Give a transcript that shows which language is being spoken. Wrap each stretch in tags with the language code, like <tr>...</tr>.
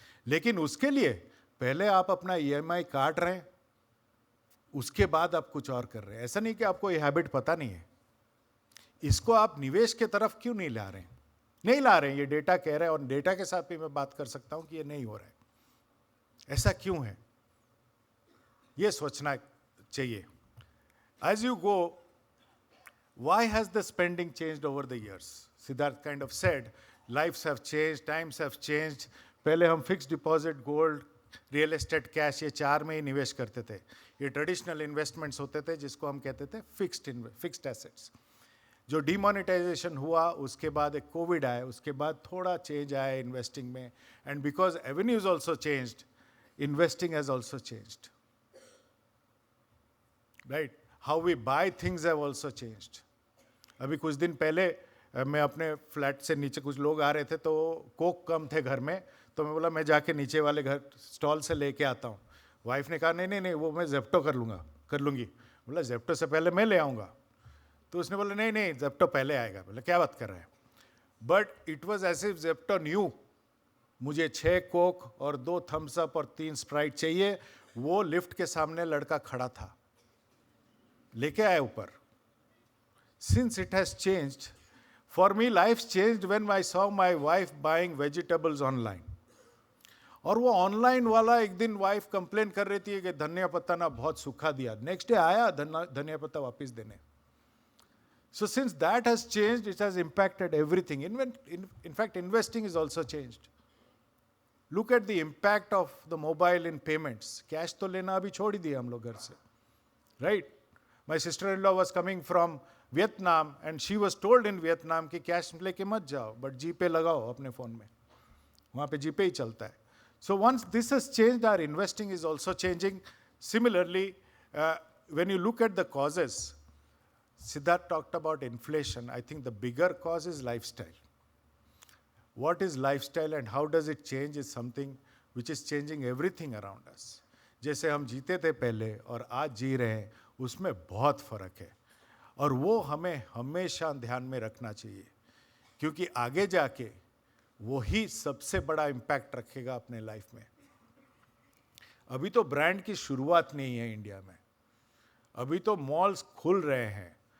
<hi>लेकिन उसके लिए पहले आप अपना EMI काट रहे हैं, उसके बाद आप कुछ और कर रहे हैं। ऐसा नहीं कि आपको ये हैबिट पता नहीं है, इसको आप निवेश के तरफ क्यों नहीं ला रहे हैं? नहीं ला रहे हैं, ये डेटा कह रहा है, और डेटा के साथ भी मैं बात कर सकता हूं कि ये नहीं हो रहा है। ऐसा क्यों है, ये सोचना चाहिए।</hi> <en>As you go, why has the spending changed over the years? Siddharth kind of said, lives have changed, times have changed.</en> <hi>पहले हम fixed deposit, gold, real estate, cash, ये चार में ही निवेश करते थे। ये ट्रेडिशनल इन्वेस्टमेंट्स होते थे जिसको हम कहते थे फिक्स्ड एसेट्स। जो डिमोनेटाइजेशन हुआ उसके बाद एक कोविड आया, उसके बाद थोड़ा चेंज आया इन्वेस्टिंग में,</hi> <en>and because avenues also changed,</en> <hi>investing has also changed, right?</hi> <en>How we buy things have also changed.</en> <hi>अभी कुछ दिन पहले मैं अपने फ्लैट से नीचे, कुछ लोग आ रहे थे तो कोक कम थे घर में, तो मैं बोला मैं जाके नीचे वाले घर स्टॉल से लेके आता हूँ। वाइफ ने कहा नहीं वो मैं जेप्टो कर लूँगी। बोला जेप्टो से पहले मैं ले आऊँगा। तो उसने बोला नहीं जेप्टो पहले आएगा। बोला क्या बात कर रहा है?</hi> <en>But it was as if Zepto knew.</en> <hi>मुझे 6 कोक और 2 थम्स अप और 3 स्प्राइट चाहिए, वो लिफ्ट के सामने लड़का खड़ा था, लेके आया ऊपर।</hi> <en>Since it has changed, for me life's changed when I saw my wife buying vegetables online.</en> <hi>और वो ऑनलाइन वाला एक दिन वाइफ कंप्लेन कर रही थी कि धनिया पत्ता ना बहुत सूखा दिया, नेक्स्ट डे आया धनिया पत्ता वापस देने।</hi> <en>So since that has changed, it has impacted everything. In fact, investing is also changed. Look at the impact of the mobile in payments.</en> <hi>Cash तो लेना अभी छोड़ ही दिया हम लोग घर से, right?</hi> <en>My sister-in-law was coming from Vietnam and she was told in Vietnam</en> <hi>कि कैश लेके मत जाओ, but जीपे लगाओ अपने फ़ोन में, वहाँ पे जीपे ही चलता है।</hi> <en>So once this has changed, our investing is also changing. Similarly, when you look at the causes, Siddharth talked about inflation. I think the bigger cause is lifestyle. What is lifestyle and how does it change is something which is changing everything around us.</en> <hi>जैसे हम जीते थे पहले और आज जी रहे हैं, उसमें बहुत फ़र्क है, और वो हमें हमेशा ध्यान में रखना चाहिए, क्योंकि आगे जाके वही सबसे बड़ा इम्पैक्ट रखेगा अपने लाइफ में। अभी तो ब्रांड की शुरुआत नहीं है इंडिया में, अभी तो मॉल्स खुल रहे हैं।</hi>